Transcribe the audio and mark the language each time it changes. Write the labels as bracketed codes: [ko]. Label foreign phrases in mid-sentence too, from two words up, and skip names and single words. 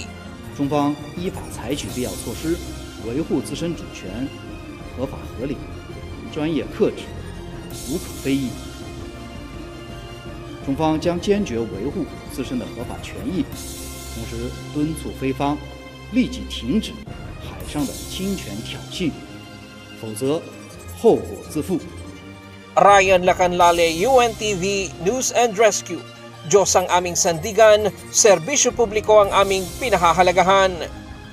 [zh] 中方依法采取必要措施，维护自身主权，合法合理，专业克制，无可非议。中方将坚决维护自身的合法权益，同时敦促菲方立即停止海上的侵权挑衅，否则后果自负。 [tl] Ryan Lacanlale, UNTV News and Rescue. Diyos ang aming sandigan, serbisyo publiko ang aming pinahahalagahan.